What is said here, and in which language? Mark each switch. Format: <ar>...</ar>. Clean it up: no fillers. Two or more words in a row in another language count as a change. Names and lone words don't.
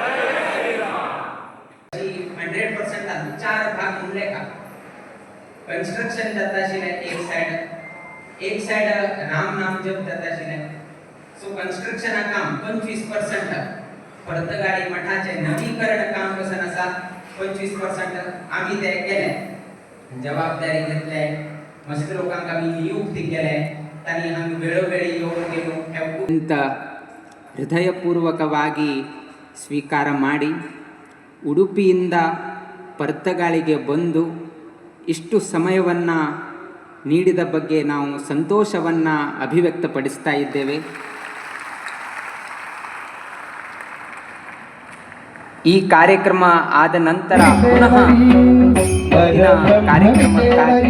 <kok>पंचनामे कन्स्ट्रक्शन जाता आशिल्लें एक सायड राम नाम जप जाता आशिल्लें. सो कन्स्ट्रक्शना काम 25%, पर्तगाळी मठाचे नवीकरण काम कसं आसा 25% आम्ही ते केले, जबाबदारी घेतले, मस्त लोकांक आम्ही नियुक्ती केले, तांणी आमी वेळोवेळी येऊन गेलो</kok> <kn>ಹೃದಯಪೂರ್ವಕವಾಗಿ ಸ್ವೀಕಾರ ಮಾಡಿ ಉಡುಪಿಯಿಂದ ಪರ್ತಗಾಳಿಗೆ ಬಂದು ಇಷ್ಟು ಸಮಯವನ್ನು ನೀಡಿದ ಬಗ್ಗೆ ನಾವು ಸಂತೋಷವನ್ನು ಅಭಿವ್ಯಕ್ತಪಡಿಸ್ತಾ ಇದ್ದೇವೆ. ಈ ಕಾರ್ಯಕ್ರಮ ಆದ ನಂತರ ಪುನಃ ಕಾರ್ಯಕ್ರಮಕ್ಕಾಗಿ</kn>